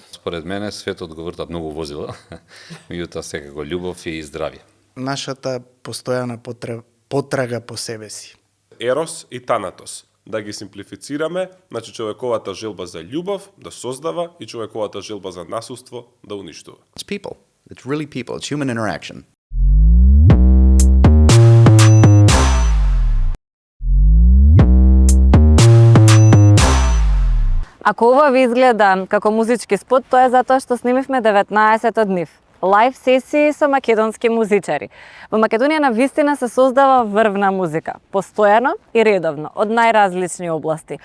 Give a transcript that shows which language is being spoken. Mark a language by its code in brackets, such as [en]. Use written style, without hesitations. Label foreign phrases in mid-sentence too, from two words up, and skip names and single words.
[mk] Според мене светот го вртат многу возила, меѓутоа секако љубов и здравје. Нашата постојана потрага по себе си. Ерос и Танатос. Да ги симплифицираме, значи човековата желба за љубов да создава и човековата желба за насилство да уништува. [en] It's people. It's really people. It's human interaction. [mk] Ако ова ви изгледа како музички спот, тоа е затоа што снимивме 19 од нив. Лайв сесии со македонски музичари. Во Македонија на вистина се создава врвна музика, постојано и редовно, од најразлични области.